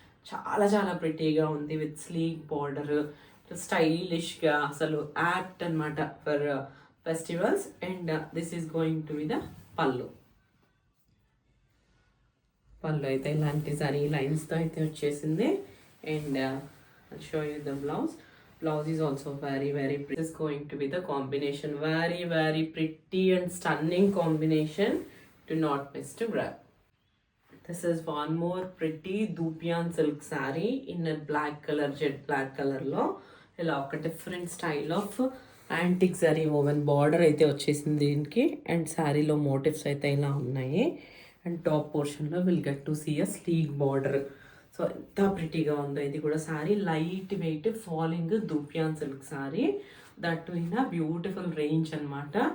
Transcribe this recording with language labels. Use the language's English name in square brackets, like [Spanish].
[Telugu] చాలా చాలా ప్రిటీగా ఉంది [English] with sleek border, [Telugu] స్టైలిష్గా, అసలు యాప్ట్ అనమాట [English] For festivals. And this is going to be the pallu. [Telugu] పళ్ళు అయితే ఇలాంటి జరీ లైన్స్తో అయితే వచ్చేసింది. [English] And show you the blouse. Blouse is also very very pretty. This is going to be the combination. Very very pretty and stunning combination. Do not miss to grab. This is one more pretty Dupian silk saree in a black color, jet black color lo. [Telugu] ఇలా ఒక [English] different style of antique [Telugu] zari oven border అయితే వచ్చేసింది దీనికి. And శారీలో motifs అయితే ఇలా ఉన్నాయి. And top పోర్షన్లో [English] Will get to see a sleek border. [Telugu] So ఎంత ప్రిటీగా ఉందో ఇది కూడా sari. Light weight falling dupion silk sari, [English] that in a beautiful range [Telugu] అనమాట.